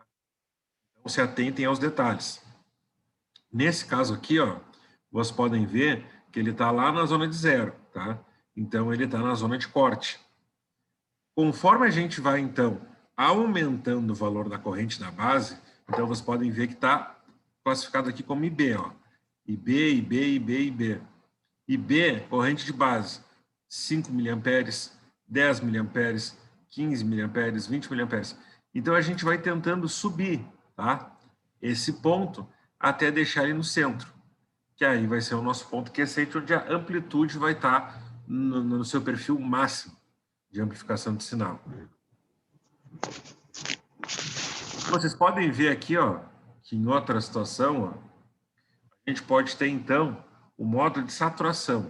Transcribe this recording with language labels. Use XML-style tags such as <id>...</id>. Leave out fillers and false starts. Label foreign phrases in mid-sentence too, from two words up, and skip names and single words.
<pt>Então, se atentem aos detalhes. Nesse caso aqui, ó, vocês podem ver que ele está lá na zona de zero. Tá? Então, ele está na zona de corte. Conforme a gente vai, então, aumentando o valor da corrente da base, então vocês podem ver que está classificado aqui como IB, ó. IB, IB, IB, IB. IB, corrente de base, 5 mA, 10 mA, 15 mA, 20 mA. Então, a gente vai tentando subir, tá? Esse ponto até deixar ele no centro, que aí vai ser o nosso ponto quiescente, onde a amplitude vai estar no seu perfil máximo de amplificação de sinal. Vocês podem ver aqui, ó, que em outra situação, ó, a gente pode ter, então, o modo de saturação.</pt>